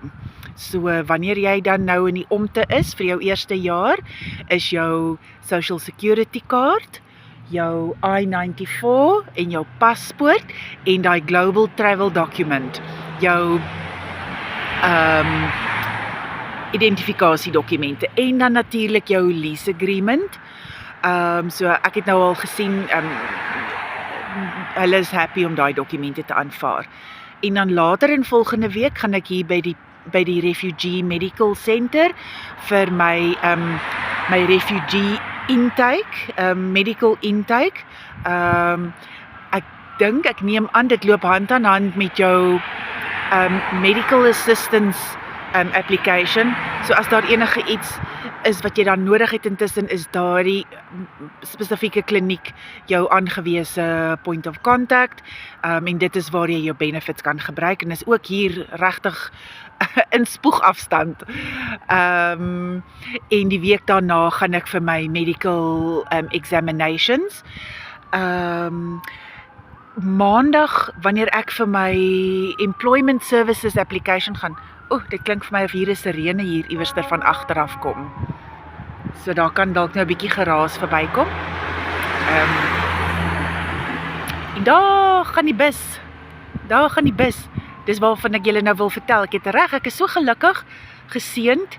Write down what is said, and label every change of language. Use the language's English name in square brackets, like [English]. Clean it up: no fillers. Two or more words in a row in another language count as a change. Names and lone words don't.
[Afrikaans] So wanneer jy dan nou in die omte is vir jou eerste jaar, is jou [English] social security [Afrikaans] kaart, jou I-94 en jou paspoort en daai [English] global travel document, [Afrikaans] jou identifikasiedokumente en dan natuurlik jou [English] lease agreement. [Afrikaans] So ek het nou al gesien, hulle is happy om daai dokumente te aanvaar. En dan later in volgende week gaan ek hier by die Refugee Medical Center vir my [English] refugee intake, medical intake. [Afrikaans] Ek neem aan dit loop hand aan hand met jou [English] medical assistance application. [Afrikaans] So as daar enige iets is wat jy dan nodig het intussen, is daardie spesifieke kliniek jou aangewese [English] point of contact, [Afrikaans] en dit is waar jy jou benefits kan gebruik, en is ook hier regtig in spoegafstand. En die week daarna gaan ek vir my [English] medical examinations. [Afrikaans] Maandag, wanneer ek vir my [English] employment services application [Afrikaans] gaan, dit klink vir my of hier 'n sirene hier iewers van agteraf kom. So daar kan dalk nou 'n bietjie geraas verbykom. En daar gaan die bus. Dis waarvan ek julle nou wil vertel. Ek het reg, ek is so gelukkig, geseënd.